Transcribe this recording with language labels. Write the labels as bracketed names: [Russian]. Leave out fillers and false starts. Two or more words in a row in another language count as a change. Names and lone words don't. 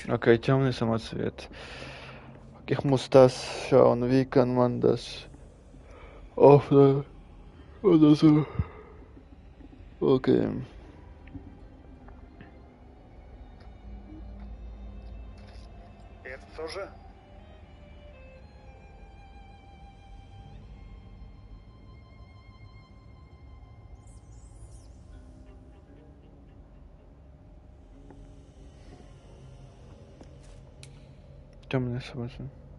[Russian] Okay, темный самоцвет. [German] Ich muss das schauen, wie kann man das öffnen oder so. Okay. [Russian] Это тоже? Темный самоцвет.